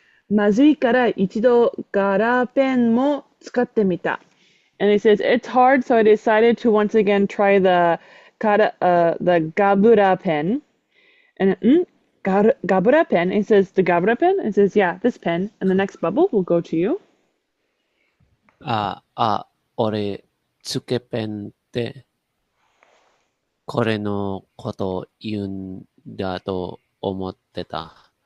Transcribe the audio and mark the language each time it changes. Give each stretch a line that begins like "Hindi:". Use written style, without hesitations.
Japanese: まずいから一度ガラペンも使ってみた.
English: And he says it's hard, so I decided to once again try the Gabura pen. And Gabura pen. It says the Gabura pen. It says yeah, this pen. And the next bubble will go to you.
Japanese: 俺、つけペンってこれのことを言うんだと思ってた。